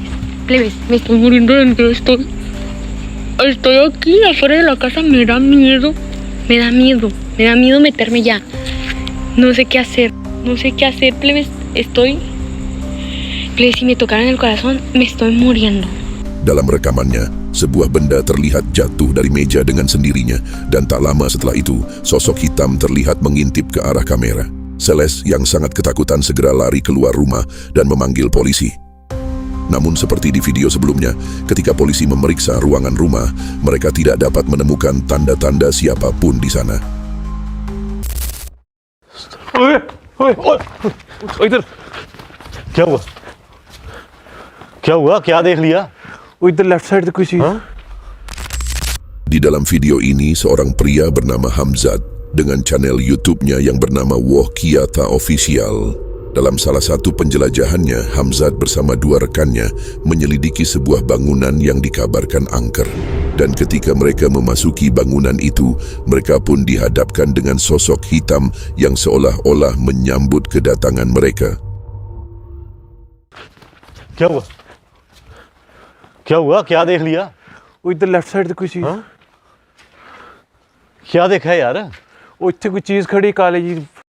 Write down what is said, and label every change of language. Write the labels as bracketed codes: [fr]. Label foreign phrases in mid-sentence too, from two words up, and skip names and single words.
[es] Plebes, me estoy muriendo dentro. Estoy aquí afuera de la casa, me da miedo meterme ya. No sé qué hacer, plebes. Plebes, si me tocaran el corazón, me estoy muriendo. [id] Dalam rekamannya, sebuah benda terlihat jatuh dari meja dengan sendirinya dan tak lama setelah itu, sosok hitam terlihat mengintip ke arah kamera. Celeste yang sangat ketakutan segera lari keluar rumah dan memanggil polisi. Namun seperti di video sebelumnya, ketika polisi memeriksa ruangan rumah, mereka tidak dapat menemukan tanda-tanda siapapun di sana. [hi] इधर क्या हुआ क्या देख लिया वो इधर [en] left side [hi] से कोई चीज [id] Di dalam video ini, seorang pria bernama Hamzat dengan channel YouTube-nya yang bernama Wohkiata Official. Dalam salah satu penjelajahannya, Hamzat bersama dua rekannya menyelidiki sebuah bangunan yang dikabarkan angker. Dan ketika mereka memasuki bangunan itu, mereka pun dihadapkan dengan sosok hitam yang seolah-olah menyambut kedatangan mereka. [hi] क्या हुआ क्या देख लिया वो इधर [en] left side [hi] से कोई चीज क्या देखा है यार वो इतने कोई चीज खड़ी काली जी